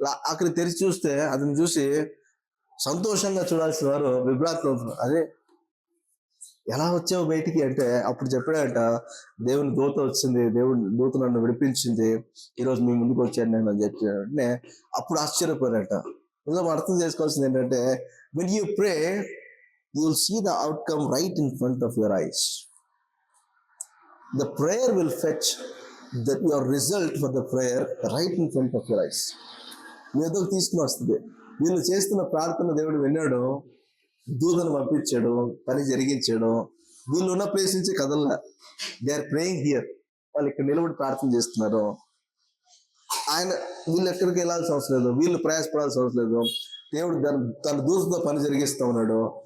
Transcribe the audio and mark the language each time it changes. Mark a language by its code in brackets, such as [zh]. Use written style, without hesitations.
[te] అక్కడ తెరిచి చూస్తే అతను చూసి సంతోషంగా చూడాల్సిన వారు విభ్రాంతి అవుతున్నారు. అదే ఎలా వచ్చావు బయటికి అంటే అప్పుడు చెప్పాడంట, దేవుని దూత వచ్చింది, దేవుని దూత నన్ను విడిపించింది, ఈరోజు మీ ముందుకు వచ్చాను నేను అని చెప్పిన. అప్పుడు ఆశ్చర్యపోయారంట. ఇందులో అర్థం చేసుకోవాల్సింది ఏంటంటే, [en] when you pray you will see the outcome right in front of your eyes. The prayer will fetch your result for the prayer right in front of your eyes. [te] ఏదో తీసుకుని వస్తుంది. వీళ్ళు చేస్తున్న ప్రార్థన దేవుడు విన్నాడు, దూతను పంపించాడు, పని జరిగించాడు. వీళ్ళు ఉన్న ప్లేస్ నుంచి కదల్లా. [en] They are praying here. [te] వాళ్ళు ఇక్కడ నిలబడి ప్రార్థన చేస్తున్నారు. వీళ్ళు ఎక్కడికి వెళ్ళాల్సిన అవసరం లేదు, వీళ్ళు ప్రయాసపడాల్సిన అవసరం లేదు. దేవుడు తన దూతతో పని జరిగిస్తూ ఉన్నాడు.